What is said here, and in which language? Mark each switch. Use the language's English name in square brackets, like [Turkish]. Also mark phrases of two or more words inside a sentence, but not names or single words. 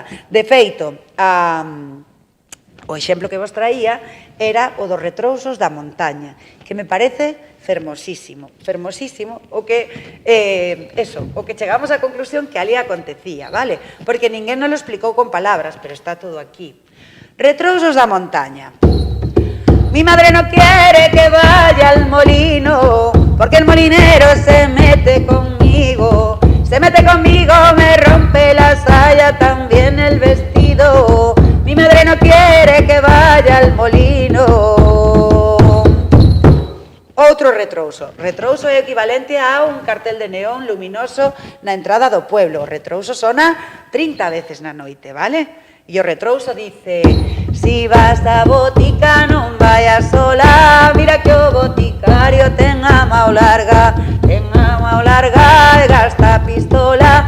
[Galician] De feito, o exemplo que vos traía era o dos retrousos da montaña, que me parece fermosísimo, o que, o que chegamos á conclusión que ali acontecía, vale? Porque ninguén nos lo explicou con palabras, pero está todo aquí. Retrousos da montaña. [Spanish] Mi madre no quiere que vaya al molino, porque el molinero se mete conmigo, me rompe la saya, también el vestido. Mi madre no quiere que vaya al molino. [Galician] Outro retrouso. Retrouso é equivalente a un cartel de neón luminoso na entrada do pueblo. O retrouso sona 30 veces na noite, vale? E o retrouso dice: [Spanish] si vas a botica non vayas sola, [Galician] mira que o boticario ten a mao larga, e gasta pistola.